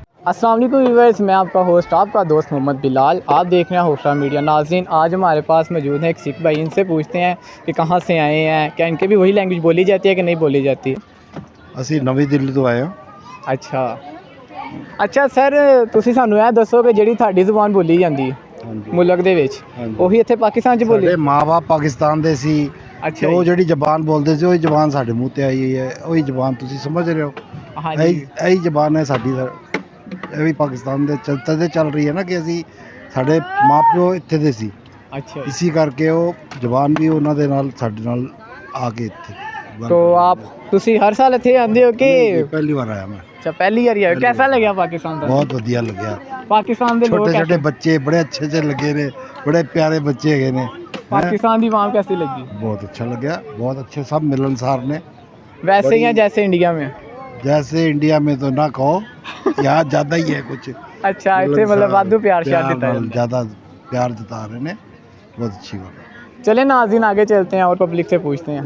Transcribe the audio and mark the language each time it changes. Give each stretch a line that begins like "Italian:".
Hindi: अस्सलाम वालेकुम व्यूअर्स, मैं आपका होस्ट आपका दोस्त मोहम्मद बिलाल। आप देख रहे हैं होशा मीडिया। नाज़रीन, आज हमारे पास मौजूद है एक सिख भाई। इनसे पूछते हैं कि कहाँ से आए हैं, क्या इनके भी वही लैंग्वेज बोली जाती है कि नहीं बोली जाती।
Punjabi: ਅਸੀਂ ਨਵੀਂ ਦਿੱਲੀ ਤੋਂ ਆਏ ਹਾਂ।
Hindi: अच्छा अच्छा सर,
Punjabi: ਤੁਸੀਂ ਸਾਨੂੰ ਇਹ ਦੱਸੋ ਕਿ ਜਿਹੜੀ ਤੁਹਾਡੀ ਜ਼ੁਬਾਨ ਬੋਲੀ ਜਾਂਦੀ ਹੈ ਮੁਲਕ ਦੇ ਵਿੱਚ, ਉਹੀ ਇੱਥੇ ਪਾਕਿਸਤਾਨ 'ਚ ਬੋਲੀ? ਸਾਡੇ ਮਾਂ-ਬਾਪ ਪਾਕਿਸਤਾਨ ਦੇ ਸੀ। ਅੱਛਾ, ਉਹ ਜਿਹੜੀ ਜ਼ਬਾਨ ਬੋਲਦੇ ਸੀ ਉਹੀ ਜ਼ਬਾਨ ਸਾਡੇ ਮੂੰਹ ਤੇ ਆਈ ਹੋਈ ਹੈ। ਉਹੀ ਜ਼ਬਾਨ ਤੁਸੀਂ ਸਮਝ ਰਹੇ ਹੋ। ਹਾਂਜੀ, ਇਹੀ ਜ਼ਬਾਨ ਹੈ ਸਾਡੀ। ਇਹ ਵੀ ਪਾਕਿਸਤਾਨ ਦੇ ਚਲਤੇ ਚੱਲ ਰਹੀ ਹੈ ਨਾ ਕਿ ਅਸੀਂ ਸਾਡੇ ਮਾਪਿਓ ਇੱਥੇ ਦੇ ਸੀ।
Hindi: अच्छा,
Punjabi: ਇਸੀ ਕਰਕੇ ਉਹ ਜ਼ਬਾਨ ਵੀ ਉਹਨਾਂ ਦੇ ਨਾਲ ਸਾਡੇ ਨਾਲ ਆ ਕੇ ਇੱਥੇ।
Hindi: तो आप
Punjabi: ਤੁਸੀਂ ਹਰ ਸਾਲ ਇੱਥੇ ਆਉਂਦੇ ਹੋ ਕਿ ਪਹਿਲੀ ਵਾਰ ਆਇਆ ਮੈਂ। ਅੱਛਾ, ਪਹਿਲੀ ਵਾਰ ਆਏ।
Hindi: कैसा लगा
Punjabi: पाकिस्तान ਦਾ? ਬਹੁਤ ਵਧੀਆ ਲੱਗਿਆ। ਪਾਕਿस्तान ਦੇ ਲੋਕ ਛੋਟੇ ਛੋਟੇ ਬੱਚੇ ਬੜੇ ਅੱਛੇ ਅੱਛੇ ਲੱਗੇ ਨੇ, ਬੜੇ ਪਿਆਰੇ ਬੱਚੇ ਹੈਗੇ ਨੇ।
Hindi: पाकिस्तान ਦੀ आवाम कैसी लगी? बहुत अच्छा लगा, बहुत अच्छे सब मिलनसार ने। वैसे ही हैं जैसे इंडिया में? जैसे इंडिया में तो ना कहो, यहाँ ज़्यादा ही है कुछ। अच्छा, इतने मतलब वादू प्यार शार देता है। ज़्यादा प्यार जता रहे ने, बहुत अच्छी बात है। चले नाज़रीन, आगे चलते हैं और पब्लिक से पूछते हैं।